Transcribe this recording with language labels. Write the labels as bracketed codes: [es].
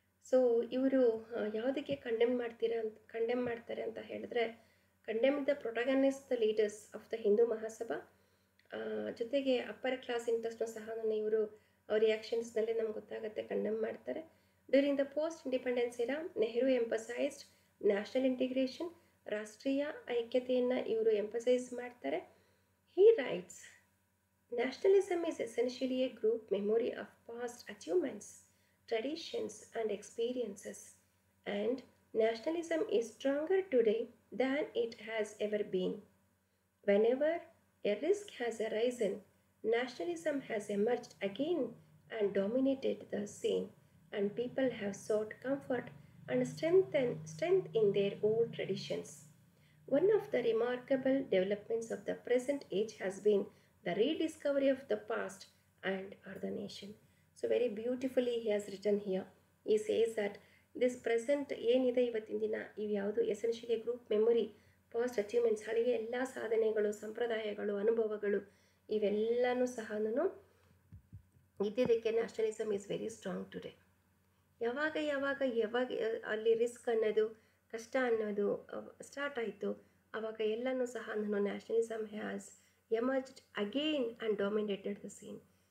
[kn] So ಇವರು ಯಾವುದಕ್ಕೆ condemn ಮಾಡ್ತಾರೆ ಅಂತ ಹೇಳಿದ್ರೆ, [en] condemn the protagonist the leaders of the Hindu Mahasabha, [kn] ಜೊತೆಗೆ ಅಪ್ಪರ್ ಕ್ಲಾಸ್ ಇಂಟ್ರೆಸ್ಟ್ನು ಸಹ ಇವರು ರಿಯಾಕ್ಷನ್ಸ್ನಲ್ಲೇ ನಮ್ಗೆ ಗೊತ್ತಾಗುತ್ತೆ ಕಂಡೆಮ್ ಮಾಡ್ತಾರೆ. [en] during the post independence era Nehru emphasised national integration, [kn] ರಾಷ್ಟ್ರೀಯ ಐಕ್ಯತೆಯನ್ನು ಇವರು ಎಂಪಸೈಸ್ ಮಾಡ್ತಾರೆ. [en] He writes, nationalism is essentially a group memory of past achievements, traditions, and experiences, and nationalism is stronger today than it has ever been. Whenever a risk has arisen, nationalism has emerged again and dominated the scene, and people have sought comfort and strength in their old traditions. One of the remarkable developments of the present age has been the rediscovery of the past and the nation. So very beautifully he has written here. He says that this present [kn] ಏನಿದೆ ಇವತ್ತಿನ ದಿನ ಇವು ಯಾವುದು essentially group memory, past achievements, ಹಳೆಯ ಎಲ್ಲ ಸಾಧನೆಗಳು, ಸಂಪ್ರದಾಯಗಳು, ಅನುಭವಗಳು ಇವೆಲ್ಲನೂ ಸಹ ಇದ್ದಿದ್ದಕ್ಕೆ [en] Nationalism is very strong today. [kn] ಯಾವಾಗ ಅಲ್ಲಿ ರಿಸ್ಕ್ ಅನ್ನೋದು, ಕಷ್ಟ ಅನ್ನೋದು ಸ್ಟಾರ್ಟ್ ಆಯಿತು, ಆವಾಗ ಎಲ್ಲನೂ ಸಹ [en] Nationalism has emerged again and dominated the scene.